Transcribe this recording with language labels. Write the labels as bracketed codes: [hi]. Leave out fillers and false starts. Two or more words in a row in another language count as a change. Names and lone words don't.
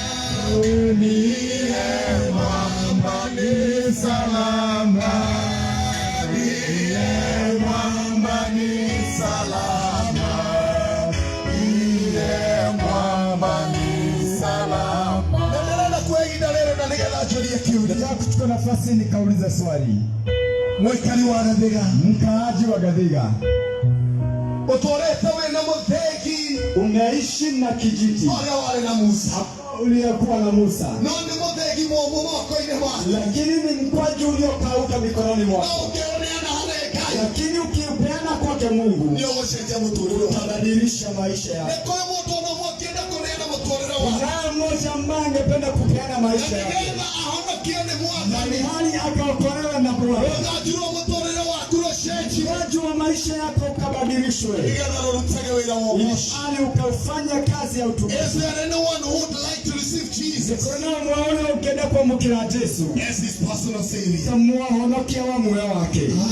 [sw] Niye mwamba ni salama, niye mwamba ni salama, niye mwamba ni salama. [ki] Nendelea kwa ihinda rĩrĩ na nĩgetha njũrie kiũria. [sw] Nataka kuchukua nafasi nikauliza swali. [ki] Mũikari wa Gathĩga, [sw] Mkaaji wa Gathĩga, [ki] ũtũrĩte wĩna mũthĩgi [sw] unaishi na kijiti [ki] ũrĩa warĩ na Musa, [sw] uliokuwa na Musa, [ki] no nĩ mũthĩgi mũmũ moko-inĩ maku. [sw] lakini ni mkwaju uliokauka mikononi [ki] No [sw] mwako. [ki] ũngĩũneana harĩ Ngai, [sw] lakini ukipeana kwake Mungu utabadilisha maisha yako. Kuna mmoja ambaye angependa kupeana maisha yake na ni hali akaokolewa na Bwana, wajua maisha yako ukabadilishwe ili ukafanya kazi ya utumishi. Kuna mwaone ukenda kwa mkira Yesu, muwahonokia wa moyo wake.